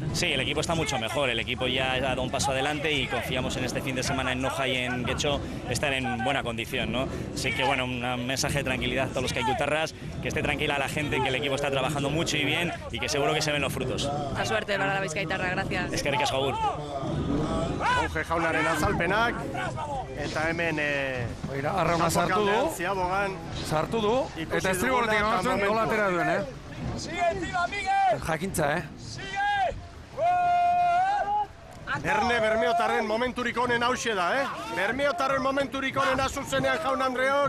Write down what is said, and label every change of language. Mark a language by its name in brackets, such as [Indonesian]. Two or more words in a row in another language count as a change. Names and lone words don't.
[Spanish] Sí, el equipo está mucho mejor, el equipo ya ha dado un paso adelante y confiamos en este fin de semana en Noja y en Guecho estar en buena condición, ¿no? Así que bueno, un mensaje de tranquilidad a todos los caikutarras, que esté tranquila la gente, que el equipo está trabajando mucho y bien y que seguro que se ven los frutos. La suerte para la Bizkaitarra, gracias. [Basque] Eskerrik asko agur. Monge jaunaren azalpenak, eta hemen arrauna sartu du, sartu du, eta estribortik amatzen nola atera duen, Jakintza, Erne Bermeotarren momenturik honen hauxe da, Bermeotarren momenturik honen azuzenean jaun Andreok.